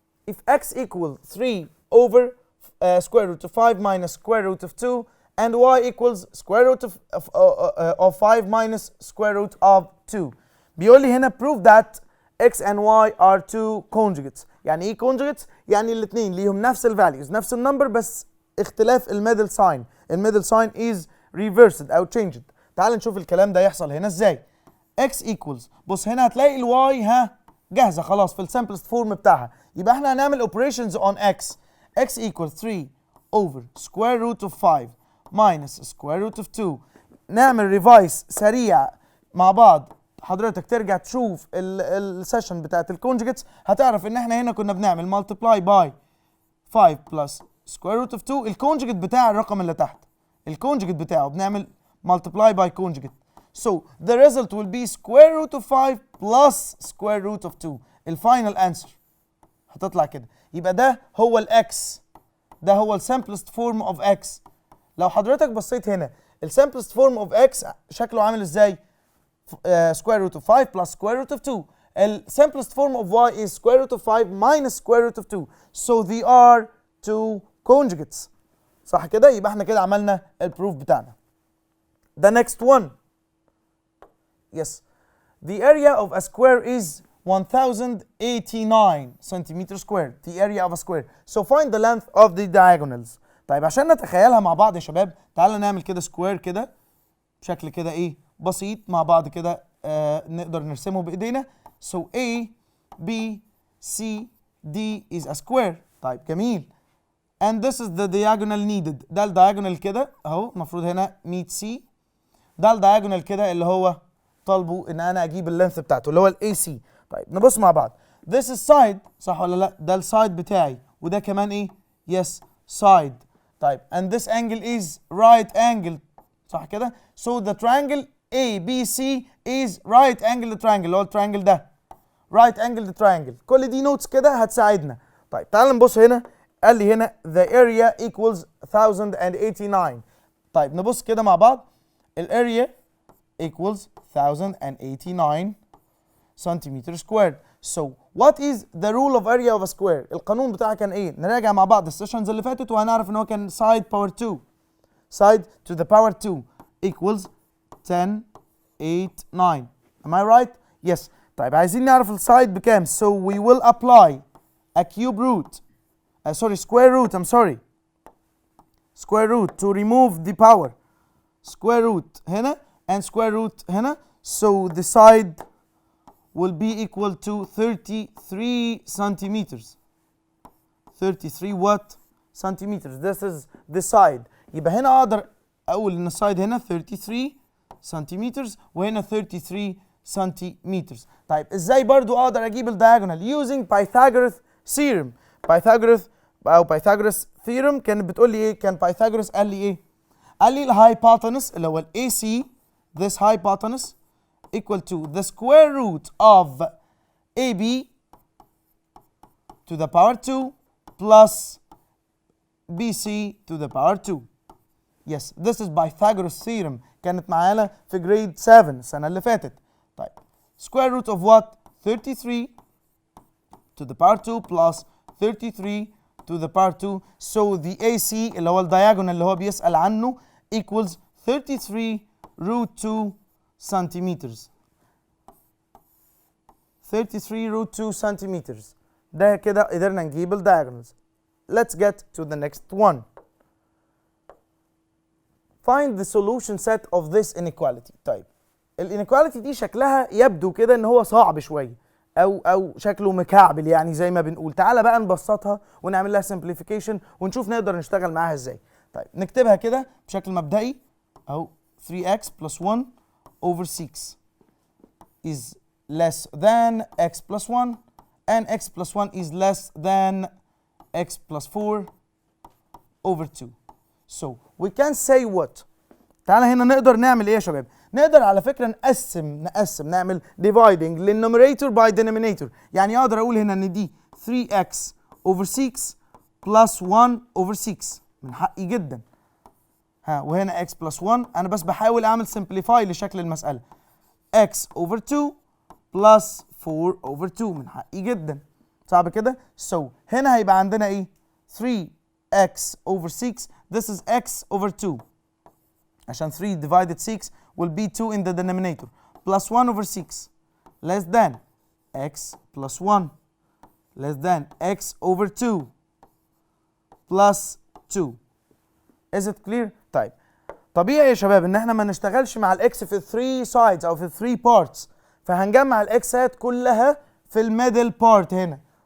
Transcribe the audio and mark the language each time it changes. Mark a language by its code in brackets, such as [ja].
[en] If x equals 3 over square root of 5 minus square root of 2 and y equals square root of 5 minus square root of 2. [ar] بيقول لي هنا [en] prove that x and y are two conjugates. [ar] يعني ايه conjugates؟ يعني الاثنين ليهم نفس الفاليوز نفس النمبر بس اختلاف الميدل ساين. [en] الميدل sign is reversed [ar] او [en] changed. [ar] تعال نشوف الكلام ده يحصل هنا ازاي. x equals بص هنا هتلاقي الواي جاهزه خلاص في السمبلست فورم بتاعها. يبقى احنا هنعمل [en] operations on x. x equals 3 over square root of 5 minus square root of 2. [ar] نعمل ريفايس سريع مع بعض. حضرتك ترجع تشوف السيشن بتاعت الكونجكتس هتعرف ان احنا هنا كنا بنعمل [en] multiply by 5 plus square root of 2. [ar] الكونجكت بتاع الرقم اللي تحت الكونجكت بتاعه بنعمل [en] multiply by conjugate. So the result will be square root of 5 plus square root of 2. [ar] الفاينل [en] answer [ar] هتطلع كده. يبقى ده هو الاكس، ده هو السمبلست فورم اوف اكس. لو حضرتك بصيت هنا السمبلست فورم اوف اكس شكله عامل ازاي؟ [en] square root of 5 plus square root of 2. The simplest form of y is square root of 5 minus square root of 2. So they are two conjugates. [ar] صح كده؟ يبقى احنا كده عملنا البروف بتاعنا. [en] The next one. Yes. The area of a square is 1089 centimeter squared. The area of a square. So find the length of the diagonals. [ar] طيب عشان نتخيلها مع بعض يا شباب تعالى نعمل كده سكوير كده بشكل كده ايه بسيط مع بعض كده نقدر نرسمه بايدينا. [en] So A B C D is a square. [ar] طيب جميل. [en] And this is the diagonal needed. [ar] ده الدايجونال كده اهو المفروض هنا 100 C. ده الدايجونال كده اللي هو طالبه ان انا اجيب اللينث بتاعته اللي هو الاي سي. طيب نبص مع بعض. [en] This is side [ar] صح ولا لا؟ ده السايد بتاعي وده كمان ايه؟ [en] yes side. طيب and this angle is right angle [ar] صح كده؟ [en] So the triangle ABC is right angle triangle [ar] اللي هو التريانجل ده [en] right angle triangle. [ar] كل دي نوتس كده هتساعدنا. طيب تعال نبص هنا قال لي هنا [en] the area equals 1089. [ar] طيب نبص كده مع بعض الاريا [en] equals 1089 centimeter squared. So what is the rule of area of a square؟ [ar] القانون بتاعها كان ايه؟ نراجع مع بعض السيشنز اللي فاتت وهنعرف [en] ان هو كان side power 2 side to the power 2 equals 1089. Am I right? Yes. [ar] طيب عايزين نعرف السايد بكام. [en] So we will apply a cube root square root square root to remove the power. Square root [ar] هنا [en] and square root هنا. So the side will be equal to 33 centimeters. 33 what? Centimeters. This is the side. [ar] يبقى هنا اقدر اقول ان السايد هنا [en] 33 centimeters [ar] وهنا 33 centimeters. طيب ازاي برضو اقدر اجيب الدايجونال؟ [en] using Pythagoras theorem. [ar] Pythagoras theorem كانت بتقول لي ايه؟ كان Pythagoras قال لي ايه؟ قال لي الهايبوتنس اللي هو AC [en] this hypotenuse equal to the square root of AB to the power 2 plus BC to the power 2. Yes, this is Pythagoras Theorem. [ar] كانت معانا في [en] grade 7 [ar] السنة اللي فاتت. [en] طيب square root of what? 33 to the power 2 plus 33 to the power 2. So the AC [ar] اللي هو الدياجونال اللي هو بيسأل عنه [en] equals 33 root 2 centimeters. 33 root 2 centimeters. [ar] ده كده قدرنا نجيب الدياجونالز. [en] Let's get to the next one. Find the solution set of this inequality. [ar] طيب الانيكواليتي دي شكلها يبدو كده ان هو صعب شويه او شكله مكعبل يعني زي ما بنقول. تعالى بقى نبسطها ونعمل لها [en] simplification [ar] ونشوف نقدر نشتغل معاها ازاي. طيب نكتبها كده بشكل مبدئي اهو [en] 3x plus 1 over 6 is less than x plus 1 and x plus 1 is less than x plus 4 over 2. So we can say what? [ar] تعالى هنا نقدر نعمل ايه يا شباب؟ نقدر على فكرة نقسم نعمل [en] dividing [ar] للنوميريتور [en] by denominator. [ar] يعني اقدر اقول هنا ان دي [en] 3x over 6 plus 1 over 6 [ar] من حقي جدا. وهنا [en] x plus 1 [ar] انا بس بحاول اعمل [en] simplify [ar] لشكل المسألة. [en] x over 2 plus 4 over 2 من حقي جدا. [ar] صعب كده؟ [en] So [ar] هنا هيبقى عندنا ايه؟ [en] 3x over 6 this is x over 2 [ar] عشان [en] 3 divided 6 will be 2 in the denominator plus 1 over 6 less than x plus 1 less than x over 2 plus 2. Is it clear؟ [ar] طيب طبيعي يا شباب ان احنا ما نشتغلش مع الاكس في [en] 3 sides [ar] او في [en] 3 parts [ar] فهنجمع الاكسات كلها في الميدل بارت هنا.